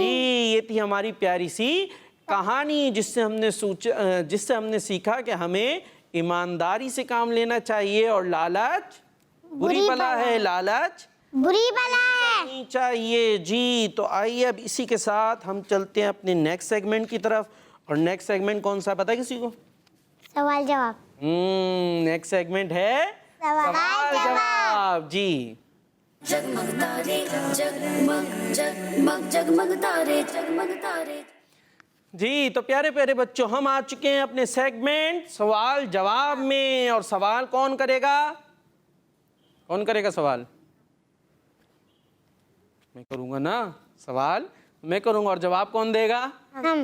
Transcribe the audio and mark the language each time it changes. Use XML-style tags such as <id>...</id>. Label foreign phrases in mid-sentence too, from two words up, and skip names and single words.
<ur>جی، یہ تھی ہماری پیاری سی کہانی، جس سے ہم نے سیکھا کہ ہمیں ایمانداری سے کام لینا چاہیے، اور لالچ بری بلا ہے، لالچ بری بلا ہے نہیں چاہیے۔ جی، تو آئیے اب اسی کے ساتھ ہم چلتے ہیں اپنے</ur> <en>next segment</en> <ur>کی طرف۔ اور</ur> <en>next segment</en> <ur>کون سا پتہ ہے کسی کو؟ سوال جواب۔</ur> <en>next segment</en> <ur>ہے سوال جواب۔ جی، جگمگ تارے جگمگ جگمگ جگمگ تارے جگمگ تارے. جی تو پیارے پیارے بچوں، ہم آ چکے ہیں اپنے سیگمنٹ سوال جواب میں۔ اور سوال کون کرے گا؟ کون کرے گا سوال؟ میں کروں گا نا سوال، میں کروں گا، اور جواب کون دے گا؟ ہم</ur>